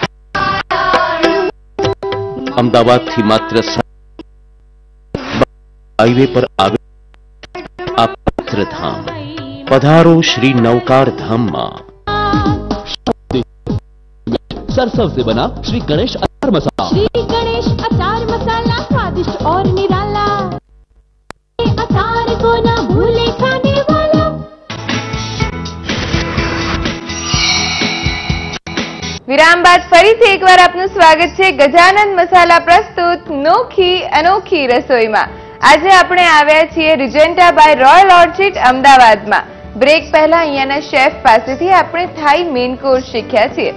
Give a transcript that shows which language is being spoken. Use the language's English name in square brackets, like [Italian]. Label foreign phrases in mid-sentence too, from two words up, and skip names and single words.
[Gujarati] અમદાવાદથી માત્ર હાઈવે પર આવે આ પવિત્ર ધામ પધારો શ્રી નૌકાર ધામ માં। [Hindi] सरसों से बना श्री गणेश अचार मसाला। श्री गणेश अचार मसाला स्वादिष्ट और निराला, अचार को ना भूले खाने वाला। [Gujarati] વિરામ બાદ ફરીથી એકવાર આપનું સ્વાગત છે ગજાનંદ મસાલા પ્રસ્તુત નોખી અનોખી રસોઈમાં। આજે આપણે આવ્યા છીએ રિજેન્ટા બાય રોયલ ઓર્ચિડ અમદાવાદમાં। બ્રેક પહેલા અહીંયાના શેફ પાસેથી આપણે થાઈ મેઇન કોર્સ શીખ્યા છીએ।